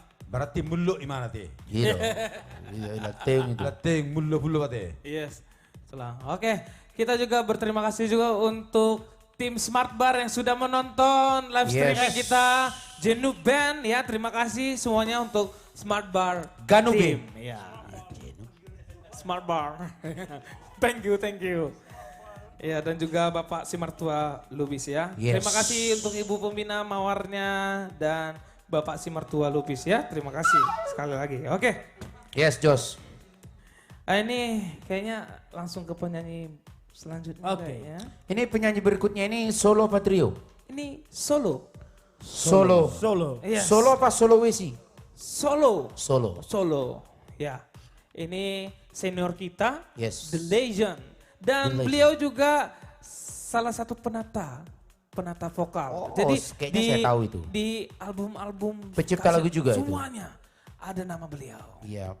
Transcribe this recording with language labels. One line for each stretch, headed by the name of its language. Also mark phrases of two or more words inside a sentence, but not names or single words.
Indonesian: Berarti mulu gimana teh? Gitu. Iya, lateung itu. Lateng mulu teh. Yes. Itulah. Oke. Kita juga berterima kasih juga untuk tim Smart Bar yang sudah menonton
English: live streaming
Indonesian: kita. Jenup Band ya, terima kasih semuanya untuk Smart Bar Ganu Team. Band.
English: Ya. Smart Bar. Thank you.
Indonesian: Ya, dan juga Bapak si mertua Lubis ya. Yes. Terima kasih untuk Ibu Pembina Mawarnya dan Bapak si mertua Lubis ya. Terima kasih sekali lagi. Oke. Yes, Jos. Ini kayaknya langsung ke penyanyi selanjutnya. Oke. Ya. Ini penyanyi berikutnya ini solo apa trio? Ini solo. Solo. Yes. Solo apa soloisi? Solo. Solo. Ya. Ini senior kita. Yes.
English: The Legend. Dan The Legend.
Indonesian: beliau juga salah satu penata vokal. Jadi kayaknya saya tahu itu. Di album-album Pencipta lagu juga itu. semuanya ada nama beliau. Iya.